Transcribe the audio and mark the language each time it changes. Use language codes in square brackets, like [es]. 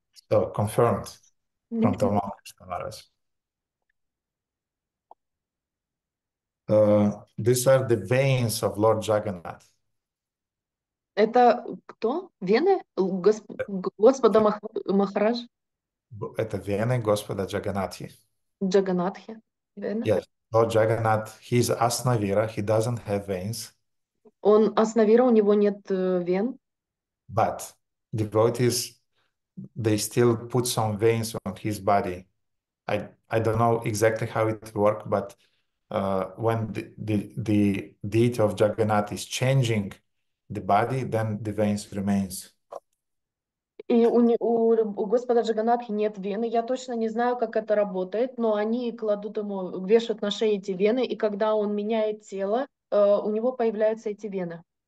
[en] So, confirmed from Tamal Krishna Maharaj. These are the veins of Lord Jagannath. [ru] Это кто? Вены? Господа Махарадж? Это вены Господа Джаганатхи. Джаганатхи. Вены? [en] Yes, Lord Jagannath, he's Asnavira, he doesn't have veins. [ru] Он Аснавира, у него нет вен. [en] But devotees, they still put some veins on his body. I don't know exactly how it works, but when the deity of Jagannath is changing the body, then the veins remains. [ru] И у Господа Джаганатхи нет вены. Я точно не знаю, как это работает, но они кладут ему, вешают на шею эти вены, и когда он меняет тело, у него появляются эти вены.